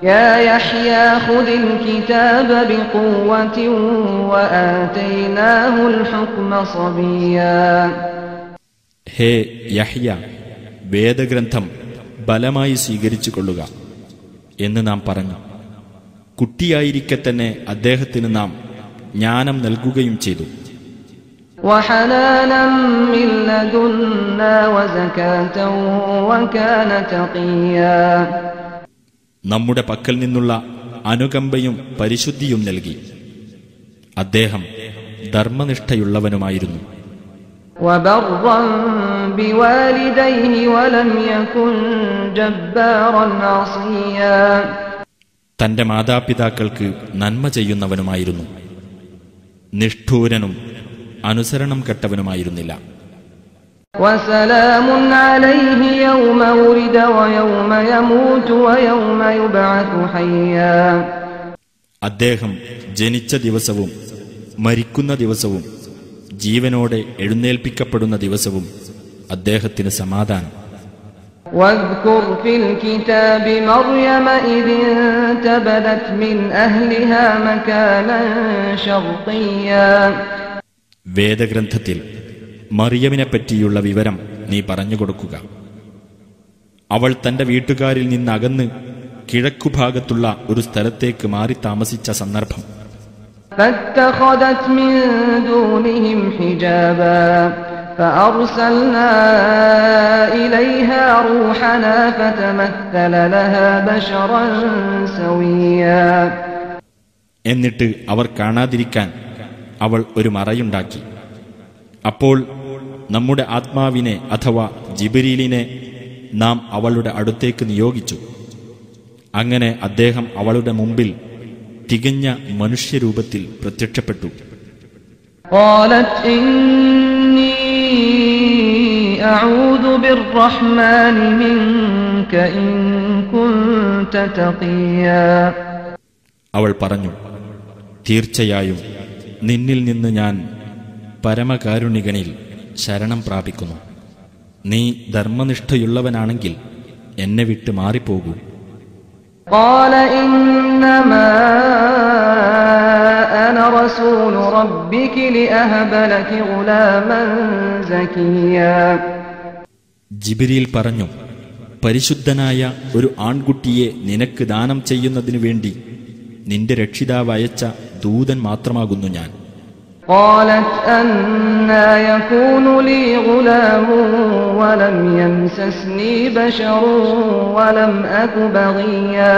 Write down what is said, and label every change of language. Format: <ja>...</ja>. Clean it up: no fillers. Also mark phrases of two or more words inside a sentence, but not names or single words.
<ar>يا يحيى خذ الكتاب بقوة وآتيناه الحكم صبيا.</ar> <ml>ഹേ യഹ്യ, വേദഗ്രന്ഥം ബലമായി സ്വീകരിച്ചു കൊള്ളുക എന്ന് നാം പറഞ്ഞു. കുട്ടിയായിരിക്കെ തന്നെ അദ്ദേഹത്തിന് നാം ജ്ഞാനം നൽകുകയും ചെയ്തു.</ml> <ar>وحنانا من لدنا وزكاة وكان تقيا.</ar> <ml>നമ്മുടെ പക്കൽ നിന്നുള്ള അനുകമ്പയും പരിശുദ്ധിയും നൽകി. അദ്ദേഹം ധർമ്മനിഷ്ഠയുള്ളവനുമായിരുന്നു.</ml> <ar>وبرا بوالديه ولم يكن جبارا عصيا.</ar> <ml>തന്റെ മാതാപിതാക്കൾക്ക് നന്മ ചെയ്യുന്നവനുമായിരുന്നു. നിഷ്ഠൂരനും അനുസരണം കെട്ടവനുമായിരുന്നില്ല.</ml> <ar>وسلام عليه يوم ولد ويوم يموت ويوم يبعث حيا.</ar> <ml>അദ്ദേഹം ജനിച്ച ദിവസവും മരിക്കുന്ന ദിവസവും ജീവനോടെ എഴുന്നേൽപ്പിക്കപ്പെടുന്ന ദിവസവും അദ്ദേഹത്തിന് സമാധാനം.</ml> <ar>واذكر في الكتاب مريم إذ انتبذت من أهلها مكانا شرقيا.</ar> <ml>വേദഗ്രന്ഥത്തിൽ മറിയമിനെപ്പറ്റിയുള്ള വിവരം നീ പറഞ്ഞുകൊടുക്കുക. അവൾ തന്റെ വീട്ടുകാരിൽ നിന്നകന്ന് കിഴക്കുഭാഗത്തുള്ള ഒരു സ്ഥലത്തേക്ക് മാറി താമസിച്ച സന്ദർഭം.</ml> <ar>فاتخذت من دونهم حجابا فأرسلنا إليها روحنا فتمثل لها بشرا سويا.</ar> <ml>എന്നിട്ട് അവർ കാണാതിരിക്കാൻ അവൾ ഒരു മറയുണ്ടാക്കി. അപ്പോൾ നമ്മുടെ ആത്മാവിനെ അഥവാ ജിബ്രീലിനെ നാം അവളുടെ അടുത്തേക്ക് നിയോഗിച്ചു. അങ്ങനെ അദ്ദേഹം അവളുടെ മുമ്പിൽ തികഞ്ഞ മനുഷ്യരൂപത്തിൽ പ്രത്യക്ഷപ്പെട്ടു.</ml> <ar>قالت إني أعوذ بالرحمن منك إن كنت تقيا.</ar> <ml>അവൾ പറഞ്ഞു, തീർച്ചയായും നിന്നിൽ നിന്ന് ഞാൻ പരമകാരുണികനിൽ ശരണം പ്രാപിക്കുന്നു. നീ ധർമ്മനിഷ്ഠയുള്ളവനാണെങ്കിൽ എന്നെ വിട്ട് മാറിപ്പോകൂ.</ml> <ar>قال إنما أنا رسول ربك لأهب لك غلاما زكيا.</ar> <ml>ജിബ്രീൽ പറഞ്ഞു, പരിശുദ്ധനായ ഒരു ആൺകുട്ടിയെ നിനക്ക് ദാനം ചെയ്യുന്നതിനു വേണ്ടി നിന്റെ രക്ഷിതാവ് അയച്ച ദൂതൻ മാത്രമാകുന്നു ഞാൻ.</ml> <ar>قالت أنى يكون لي غلام ولم يمسسني بشر ولم أك بغيا.</ar>